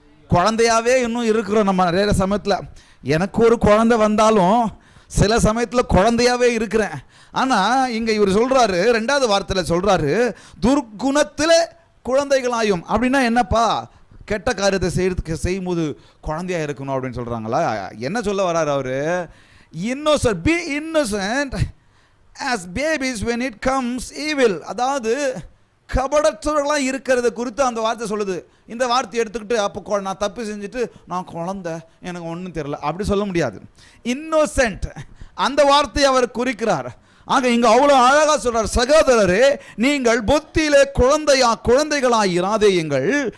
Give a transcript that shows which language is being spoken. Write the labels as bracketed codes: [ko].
[ta] குழந்தையாவே இன்னும் இருக்கிறோம் நம்ம நிறைய சமயத்தில். எனக்கு ஒரு குழந்தை வந்தாலும் சில சமயத்தில் குழந்தையாவே இருக்கிறேன். ஆனால் இங்கே இவர் சொல்றாரு, 2வது வார்த்தையில் சொல்றாரு, துர்க்குணத்தில் குழந்தைகளாயும். அப்படின்னா என்னப்பா? கெட்ட காரியத்தை செய்யும்போது குழந்தையா இருக்கணும் அப்படின்னு சொல்றாங்களா? என்ன சொல்ல வர்றாரு அவரு? [en] Innocent, be innocent as babies when it comes evil. [ta] அதாவது கபடற்றவர்களாக இருக்கிறத குறித்து அந்த வார்த்தை சொல்லுது. இந்த வார்த்தையை எடுத்துக்கிட்டு அப்போ நான் தப்பு செஞ்சுட்டு நான் குழந்தை, எனக்கு ஒன்றும் தெரியல அப்படி சொல்ல முடியாது. இன்னோசென்ட் அந்த வார்த்தையை அவர் குறிக்கிறார். ஆக இங்கே அவ்வளோ அழகாக சொல்றார், சகோதரரே, நீங்கள் புத்தியிலே குழந்தைகளாக இராதேயுங்கள்.